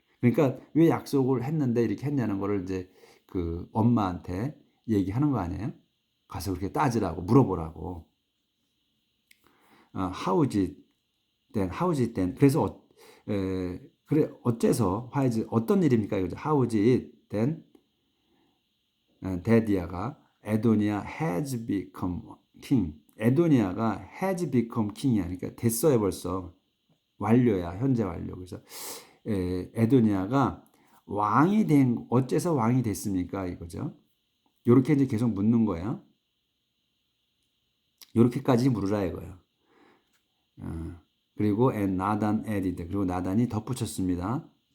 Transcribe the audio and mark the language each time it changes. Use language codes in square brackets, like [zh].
[ko] 그러니까 왜 약속을 했는데 이렇게 했냐는 거를 이제 엄마한테 얘기하는 거 아니에요? 가서 그렇게 따지라고, 물어보라고. [en] How is it then? [ko] 그래서 그래 어째서 어떤 일입니까? 이거죠. [en] How is it then? [ko] 데디아가 [en] 에도니아 has become king. 에도니아가 has become king이야. [ko] 그러니까 됐어요 벌써. 완료야, 현재 완료. 그래서 에도니아가 어째서 왕이 됐습니까? 이거죠. 요렇게 이제 계속 묻는 거예요. 요렇게까지 물으라 이거예요. 그리고 and 나단 [en] added, [ko] 그리고 나단이 덧붙였습니다.